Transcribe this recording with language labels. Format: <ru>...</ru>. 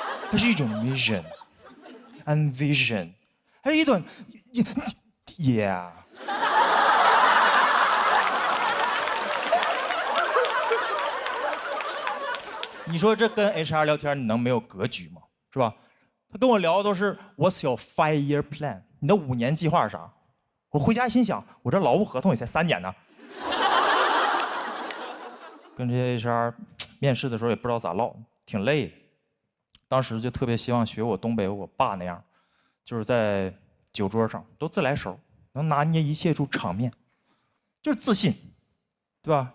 <zh>它是一种</zh> <en>mission and vision，</en> <zh>还有一段 yeah。你说这跟 HR 聊天，你能没有格局吗？是吧？他跟我聊的都是</zh> <en>What's your 5-year plan？</en> <zh>你的5年计划是啥？我回家心想，我这劳务合同也才3年呢。跟这些 HR 面试的时候也不知道咋唠，挺累的。当时就特别希望学我东北我爸那样，就是在酒桌上都自来熟，能拿捏一切出场面，就是自信，对吧？</zh>